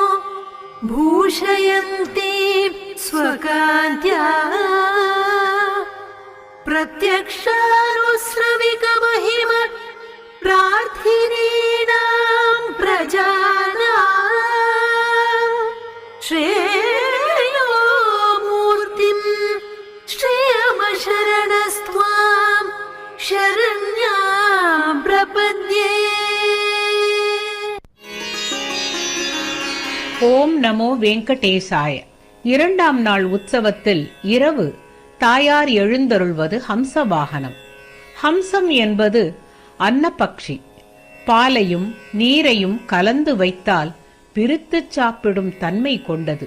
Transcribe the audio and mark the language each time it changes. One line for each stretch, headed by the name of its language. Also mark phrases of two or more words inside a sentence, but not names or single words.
Sanskrit: भूषयन्ति स्वकान्त्या प्रत्यक्षानुश्रविकमहिम प्रार्थिनीनां प्रजानां श्रेयो मूर्तिं श्रेयमशरणस्त्वां शरण्यां प्रपद्ये। ॐ नमो वेङ्कटेशाय.
Tamil: இரண்டாம் நாள் உற்சவத்தில் இரவு தாயார் எழுந்தருள்வது ஹம்ச வாகனம். ஹம்சம் என்பது அன்னபக்ஷி. பாலையும் நீரையும் கலந்து வைத்தால் பிரித்துச் சாப்பிடும் தன்மை கொண்டது.